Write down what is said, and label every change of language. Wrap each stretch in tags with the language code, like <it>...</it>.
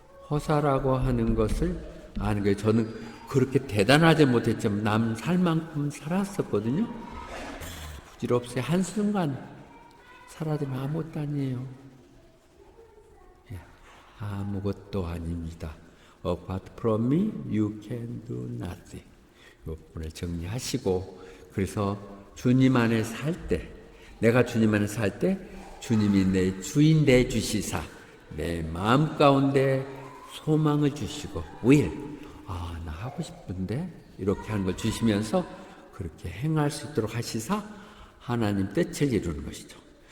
<ko>허사라고 하는 것을 아는 거예요. 저는 그렇게 대단하지 못했지만 남 살 만큼 살았었거든요. 부질없이 한순간 살아도 아무것도 아니에요. 아무것도 아닙니다.</ko> <en>Apart from me, you can do nothing.</en> <ko>이 부분을 정리하시고 그래서 주님 안에 살 때 내가 주님 안에 살 때 주님이 내 주인 돼 주시사 내 마음 가운데 소망을 주시고 will 나 하고 싶은데 이렇게 하는 걸 주시면서 그렇게 행할 수 있도록 하시사 하나님 뜻을 이루는 것이죠.</ko>